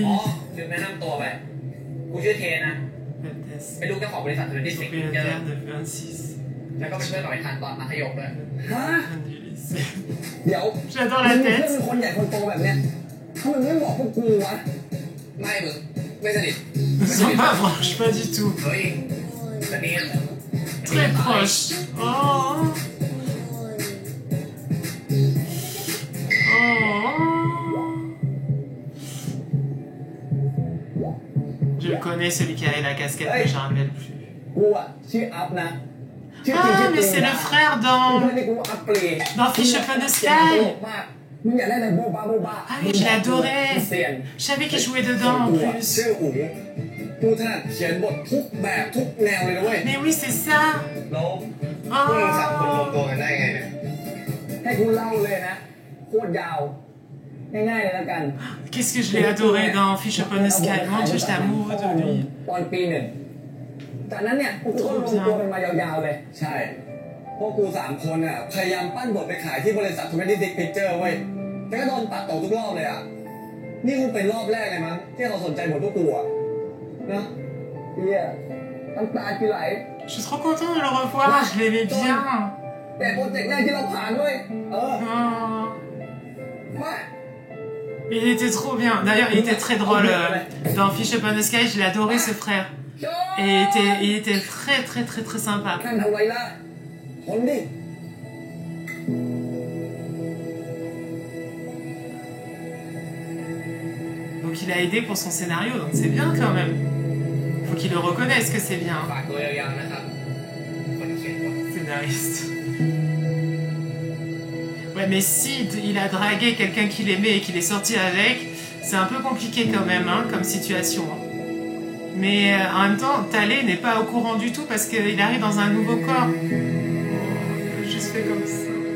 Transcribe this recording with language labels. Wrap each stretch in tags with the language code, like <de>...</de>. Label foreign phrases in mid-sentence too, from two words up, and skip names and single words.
<th>อ๋อลืมแนะนำตัวไปกูชื่อเทนะ Bethesda. เป็นลูกเจ้าของบริษัท26 Pictures</th> <fr>Propriétaire de 26.</fr> <th>แล้วก็เป็นเพื่อนกับไอ้ทันตอนมัธยมด้วยฮะ</th> <fr>Du lycée.</fr> <th>เดี๋ยว</th> <fr>J'adore la</fr> <th>มึงเป็น</th> <fr>tête.</fr> <th>คนใหญ่คนโตแบบเนี้ยทำไมไม่บอกพวกกูวะไม่มึงไม่สนิท</th> <fr>Ils sont pas proches, pas du tout.</fr> <th>เฮ้ยสนิท</th> <fr>Très proches. Oh. Oh. Je le connais. connais celui qui avait la casquette, mais je ne rappelle plus.</fr> <th>กูอ่ะชื่ออัพนะชื่อจริง</th> <fr>Ah,</fr> <th>ชื่อ</th> <fr>mais</fr> <th>จริง</th> <fr>c'est le frère</fr> <th>เพื่อน</th> <fr>dans...</fr> <th>ที่กูอัพเปลี่ยน</th> <fr>Dans Fish Upon the Sky</fr> <th>มึงอยากได้อะไรโบ๊ะบ้าโบ๊ะบ้า</th> <fr>Ah oui, je l'adorais.</fr> <th>เซียน</th> <fr>Je savais qu'il jouait dedans en</fr> <th>กูอ่ะ</th> <fr>plus.</fr> <th>ชื่ออู๋กูถนัดเขียนบททุกแบบทุกแนวเลยนะเว้ย</th> <fr>Mais oui, c'est ça.</fr> <th>แล้วพวกมึงสามคนรวมตัวกันได้ไงเนี่ยให้กูเล่าเลยนะโคตรยาวง่ายๆเลยแล้วกัน</th> <fr>Qu'est-ce que je l'ai adoré dans Fish Upon the Sky. Mon Dieu, j'étais amoureux de lui.</fr> <th>ตอนปีหนึ่งจากนั้นเนี่ยกูก็รวมตัวกันมายาวๆเลยใช่พวกกู3 คนอ่ะพยายามปั้นบทไปขายที่บริษัท26 Picture เว้ยแต่ก็โดนตัดต่อทุกรอบเลยอ่ะนี่คงเป็นรอบแรกเลยมั้งที่เขาสนใจบทพวกกูอ่ะนะเฮียน้ำตาคือไหล</th> <fr>Je suis trop content de le revoir. Je l'aimais bien.</fr> <th>แต่โปรเจกต์แรกที่เราผ่านเว้ย Oh. มา</th> <fr>Il était trop bien. D'ailleurs, il était très drôle. Dans Fish Upon the Sky, je l'adorais ce frère. Et il était très très très très sympa.</fr> <th>ท่านทำไรล่ะทนดิ</th> <fr>Donc il a aidé pour son scénario, donc c'est bien quand même. Faut qu'il le reconnaisse que c'est bien.</fr> <th>ฝากตัวยาวๆนะครับคนเขียนบท</th> <fr>Scénariste. Ouais, mais si il a dragué quelqu'un qu'il aimait et qu'il est sorti avec, c'est un peu compliqué quand même, hein, comme situation. Mais en même temps, Thalé n'est pas au courant du tout parce qu'il arrive dans un nouveau corps. Oh, juste fait comme ça.</fr>